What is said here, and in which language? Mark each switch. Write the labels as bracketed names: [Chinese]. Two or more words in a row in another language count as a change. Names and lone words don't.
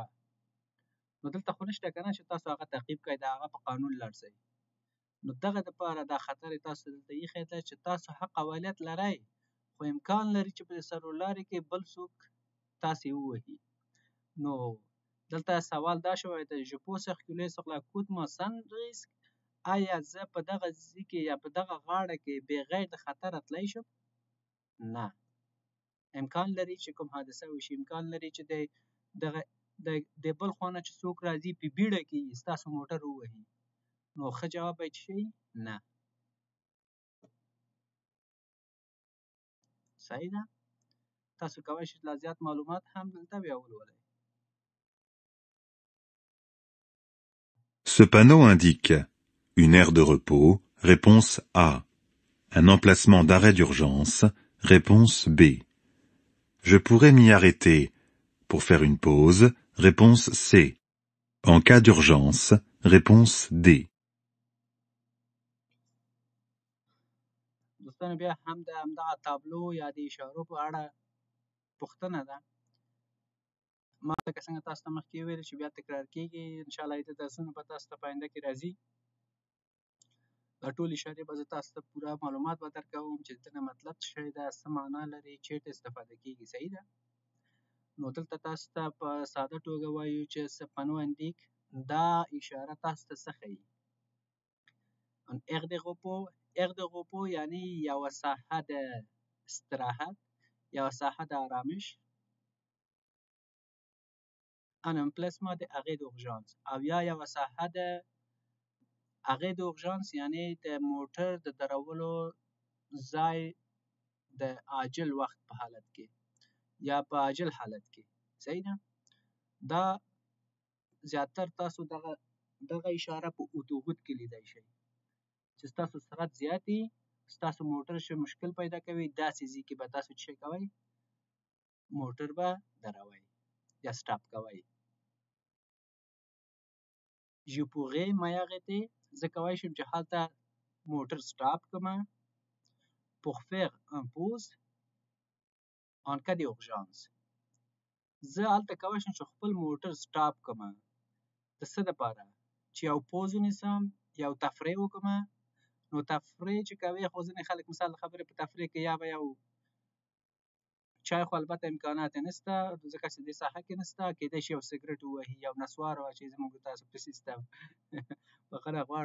[Pashto] نو دلته خو نشته که نه چې تاسو هغه تعقیب کړئ، د هغه په قانون لاړ شئ. نو دغه دپاره دا خطر یې تاسو دلته ایښی دی چې تاسو حق اولیت لرئ، خو امکان لري چې په سرلارې کې بل څوک تاسې ووهي. نو دلته سوال دا شوی دی [French] je peux circuler sur l'accotement sans risque. [Pashto] آیا زه په دغه ځای کې یا په دغه غاړه کې بغیر د خطره تللی شم؟ نه. امکان لري چې کوم حادثه وشي، امکان لري چې د بل خوا نه چې څوک راځي په بیړه کې ستاسو موټر ووهي. نو ښه جواب به څه شي؟ نه. صحیح ده؟ تاسو کولی شئ لا زیات معلومات هم دلته بیا ولولئ. [French] Ce panneau indique une aire de repos, réponse A. Un emplacement d'arrêt d'urgence, réponse B. Je pourrais m'y arrêter pour faire une pause, réponse C. En cas d'urgence, réponse D. [Pashto] دوستانو بیا هم د همدغه تابلو یا د اشارو په اړه پوښتنه ده. ما لکه څنګه تاسو ته مخکې وویل چې بیا تکرار کېږي، انشاءالله د درسونه به تاسو ته په آینده کې راځي. دا ټول اشارې به زه تاسو ته پوره معلومات به درکوم چې د دې نه مطلب څه شی ده، څه معنا لري، چېرته استفاده کېږي. صحیح ده؟ نو دلته تاسو ته په ساده توګه وایو چې [French] ce panneau indique، [Pashto] دا اشاره تاسو ته څه ښیي؟ ان [French] aire de repos. aire de repos [Pashto] یعنې یوه ساحه د استراحت، یوه ساحه د آرامش. [French] un emplacement d'arrêt d'urgence، [Pashto] او یا یوه ساحه د [French] arrêt d'urgence [Pashto] یعنې د موټر د درولو ځای د عاجل وخت په حالت کې یا په عاجل حالت کې. صحیح ده؟ دا زیاتر تاسو دغه اشاره په اتوبوت کې لیدای شئ چې ستاسو سرعت زیات وي ستاسو موټر شه مشکل پیدا کوي داسې ځای کې به تاسو څه کوئ موټر به دروئ یا سټاپ کوئ. [French] Je pourrais m'arrêter [Pashto] زه کولی شم چې هلته موټر سټاپ کړم [French] pour faire un pause en cas d'urgence. [Pashto] زه هلته کولی شم چې خپل موټر سټاپ کړم د څه دپاره چې یو پوز ونیسم یو تفریح وکړم. نو تفریح چې کوي خو ځینې خلک مثال د خبرې په تفریح کې یا به یو چای خو البته امکانات یې نشته ځکه چې دې ساحه کې نشته کیدای شي یو سګرټ ووهي یو نسوار واچوي زموږ تاسو په سیستم بخښنه غواړم.